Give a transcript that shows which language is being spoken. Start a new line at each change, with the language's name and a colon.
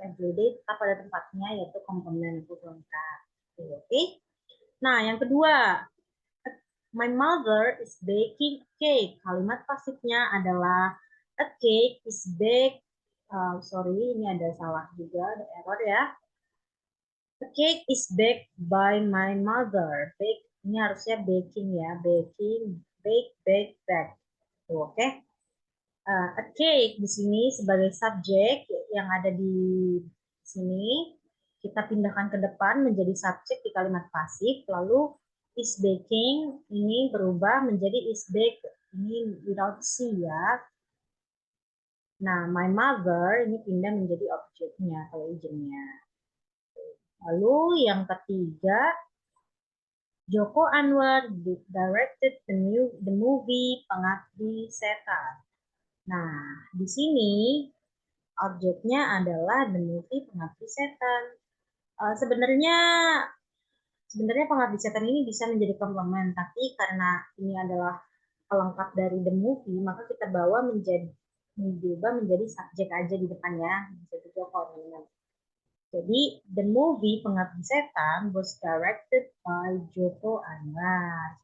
Indonesian: Everyday tetap pada tempatnya yaitu komplement pelengkap. Oke. Nah, yang kedua,
English: my mother is baking a cake.
Indonesian: Kalimat pasifnya adalah
English: a cake is baked.
Indonesian: Sorry, ini ada salah juga, ada error ya.
English: A cake is baked by my mother.
Indonesian: Bake ini harusnya baking ya, baking, bake. Oke. A cake di sini sebagai subjek yang ada di sini kita pindahkan ke depan menjadi subjek di kalimat pasif, lalu
English: is baking
Indonesian: ini berubah menjadi
English: is baked
Indonesian: ini without C ya. Nah, my mother ini pindah menjadi objeknya atau agentnya. Lalu yang ketiga,
English: Joko Anwar directed the movie Pengabdi Setan.
Indonesian: Nah, di sini objeknya adalah the movie Pengabdi Setan. Sebenarnya Pengabdi Setan ini bisa menjadi komplement, tapi karena ini adalah pelengkap dari the movie, maka kita bawa diubah menjadi subjek aja di depannya, bisa juga komplement. Jadi
English: the movie Pengabdi Setan was directed by Joko Anwar.